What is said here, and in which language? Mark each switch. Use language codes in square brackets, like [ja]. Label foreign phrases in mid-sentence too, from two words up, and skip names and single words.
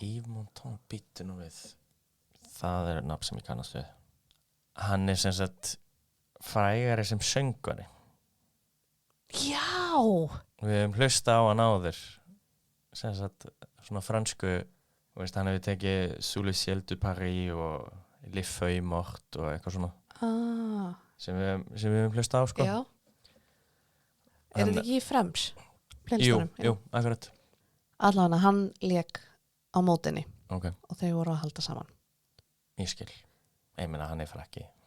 [is] Yves Montand, býttu nú við. Það er nafn sem ég kannast við. Hann er sem sagt frægari sem söngvari. Já! Við höfum hlusta á hann áður. Sem sagt svona fransku, hann hefur tekið Sous le ciel du Paris og Les Feuilles Mortes og eitthvað svona. Sem við höfum hlusta á, sko. Já. Er þetta ekki í Frems? Playlistanum? Jú, akkurat. Allavega hann lék á mótinni Ok, og þau voru að halda saman. ég skil. Ég meina, hann er frækki.